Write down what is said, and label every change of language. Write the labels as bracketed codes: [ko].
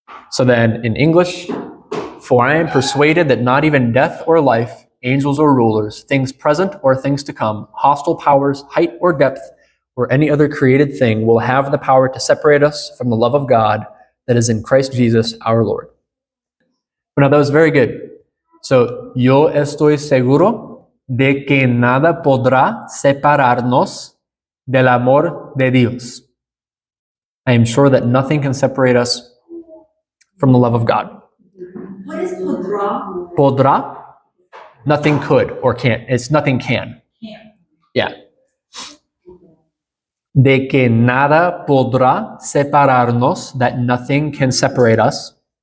[en] So then in English, for I am persuaded that not even death or life, angels or rulers, things present or things to come, hostile powers, height or depth, or any other created thing will have the power to separate us from the love of God that is in Christ Jesus our Lord. Now that was very good. [es] So, yo estoy seguro de que nada podrá separarnos del amor de Dios. [en] I am sure that nothing can separate us from the love of God. What is podrá? Podrá, nothing could or can't. It's nothing can. Yeah. [es] De que nada podrá separarnos, [en] that nothing can separate us.